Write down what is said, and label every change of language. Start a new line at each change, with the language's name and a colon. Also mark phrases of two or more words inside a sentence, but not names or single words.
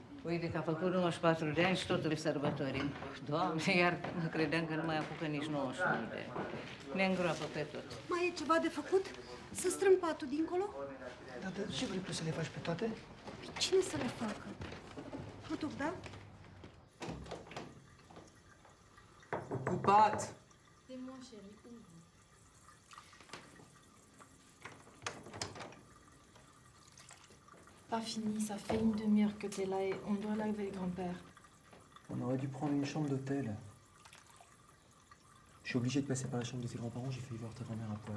Romanian: Uite că a făcut 94 de ani și totul le sărbătorim. Doamne, iar credeam că nu mai apucă nici 91 de ani. Ne îngroapă pe tot. Mai e ceva de făcut? Să strâng patul dincolo? Dar de ce vrei tu să le faci pe toate? Păi cine să le facă? Nu duc, da? Ocupat!
French: Pas fini, ça fait une demi-heure que t'es là et on doit aller avec grand-père. On aurait dû prendre une chambre d'hôtel. Je suis obligé de passer par la chambre de tes grands-parents, j'ai failli voir ta grand-mère à poil.